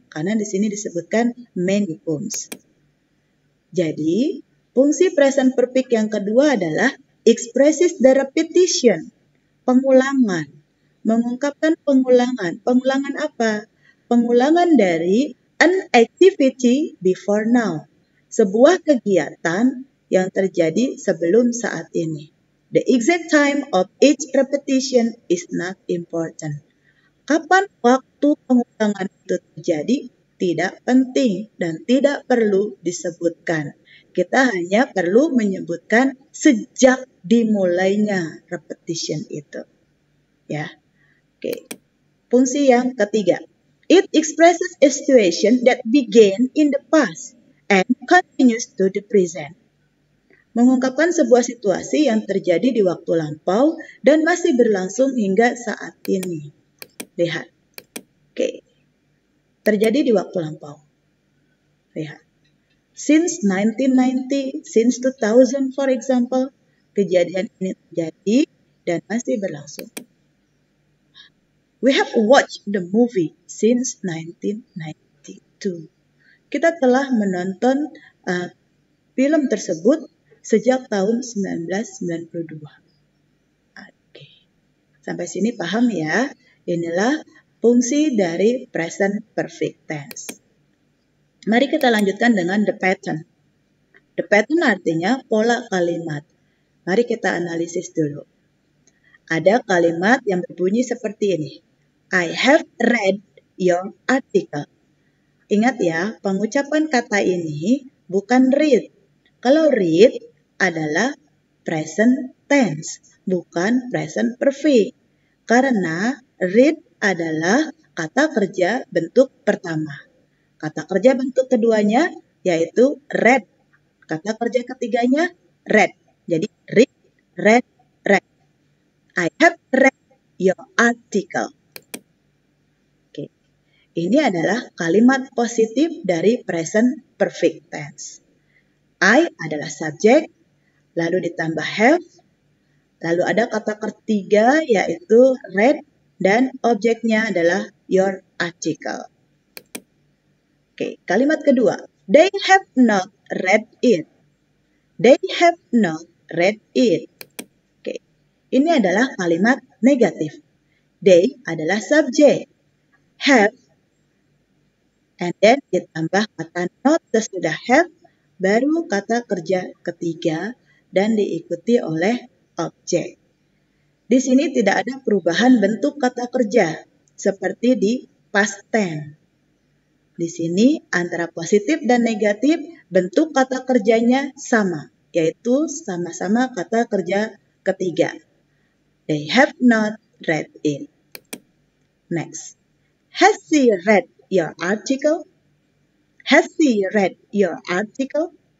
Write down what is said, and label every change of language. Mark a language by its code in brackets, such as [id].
[id] Karena di sini disebutkan many poems. Jadi, fungsi present perfect yang kedua adalah [en] expresses the repetition. [id] Pengulangan. Mengungkapkan pengulangan. Pengulangan apa? Pengulangan dari [en] an activity before now. [id] Sebuah kegiatan yang terjadi sebelum saat ini. [en] The exact time of each repetition is not important. [id] Kapan waktu pengulangan itu terjadi tidak penting dan tidak perlu disebutkan. Kita hanya perlu menyebutkan sejak dimulainya repetition itu. Ya. Oke. Fungsi yang ketiga. [en] It expresses a situation that began in the past and continues to the present. [id] Mengungkapkan sebuah situasi yang terjadi di waktu lampau dan masih berlangsung hingga saat ini. Lihat. Oke. Terjadi di waktu lampau. Lihat. [en] Since 1990, since 2000 for example, [id] kejadian ini terjadi dan masih berlangsung. [en] We have watched the movie since 1992. [id] Kita telah menonton film tersebut sejak tahun 1992. Oke. Sampai sini paham ya? Inilah fungsi dari present perfect tense. Mari kita lanjutkan dengan the pattern. The pattern artinya pola kalimat. Mari kita analisis dulu. Ada kalimat yang berbunyi seperti ini. [en] I have read your article. [id] Ingat ya, pengucapan kata ini bukan read. Kalau read adalah present tense, bukan present perfect. Karena read adalah kata kerja bentuk pertama. Kata kerja bentuk keduanya yaitu read. Kata kerja ketiganya read. Jadi read, read, read. [en] I have read your article. [id] Oke. Ini adalah kalimat positif dari present perfect tense. I adalah subjek, lalu ditambah have, lalu ada kata ketiga yaitu read, dan objeknya adalah your article. Oke, kalimat kedua. [en] They have not read it. They have not read it. [id] Oke, ini adalah kalimat negatif. They adalah subjek. Have, and then ditambah kata not sesudah have, baru kata kerja ketiga dan diikuti oleh objek. Di sini tidak ada perubahan bentuk kata kerja seperti di past tense. Di sini antara positif dan negatif bentuk kata kerjanya sama, yaitu sama-sama kata kerja ketiga. [en] They have not read it. Next. Has she read your article? Has she read your article?